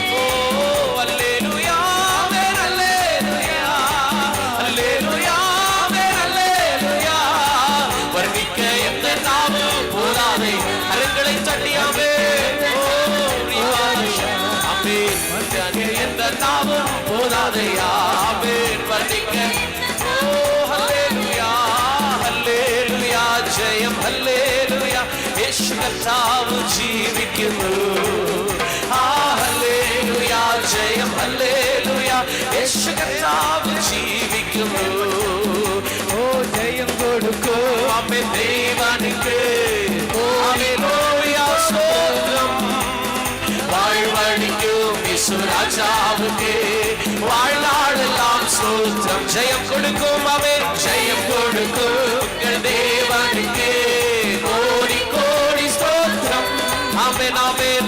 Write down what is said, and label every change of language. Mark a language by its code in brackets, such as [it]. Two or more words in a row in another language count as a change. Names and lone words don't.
[ta] ஓ அல்லேலூயா, அல்லேலூயா, அல்லேலூயா, அல்லேலூயா. வர்ணிக்க எந்த நாமும் போதாதை. கரங்களை தட்டியாமே. எந்த நாமும் போதாதையா. [ml] ഹല്ലേലൂയ ഹല്ലേലൂയ ജയം ഹല്ലേലൂയ യേശു കർത്താവ് ജീവിക്കുന്നു ഹല്ലേലൂയ ജയം ഹല്ലേലൂയ യേശു കർത്താവ് ജീവിക്കുന്നു ജയം കൊടുക്കും [ta] ஆமென் தேவனுக்கு அல்லேலூயா ஸ்தோத்திரம் வாழ்வழிக்கும் இயேசு ராஜாவுக்கு வாழ்நாளெல்லாம் ஸ்தோத்திரம் ஜெயம் கொடுக்கும் அவன் ஜெயம் கொடுக்கும் உங்கள் தேவனுக்கு கோடி கோடி ஸ்தோத்திரம் ஆமென் ஆமென்